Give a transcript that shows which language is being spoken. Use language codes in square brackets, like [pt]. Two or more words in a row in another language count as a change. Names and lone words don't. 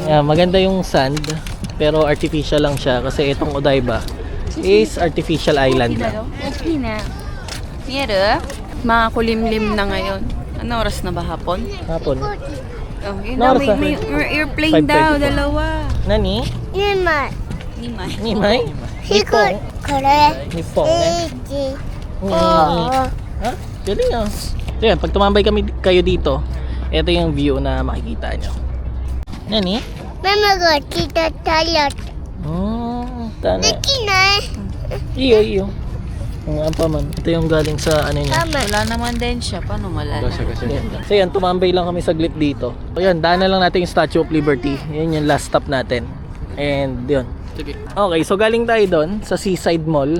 [tl] Ayan, maganda yung sand, pero artificial lang siya kasi itong Odaiba is [en] artificial island [tl] lang. Okay na. Mira, mga kulimlim na ngayon. Ano oras na ba hapon? Hapon. Oh, yun Ano na, oras na? may airplane daw, 5:24. dalawa. Nani? 2枚 Nimay. Nimay? 4 これ Nipong eh. 1 Ha? Galing ah. So yan, pag tumambay kayo dito, ito yung view na makikita nyo. Nani? [ja] ママが来たたら [tl] Tana. できない Iyo. Ang pa man. Ito yung galing sa ano niya. ママ Wala naman din siya. Paano malala? So yan, tumambay lang kami saglit dito. So yan, daanan lang natin yung Statue of Liberty. Yan yung last stop natin. And yun. Sige. Okay, so galing tayo doon sa Seaside Mall.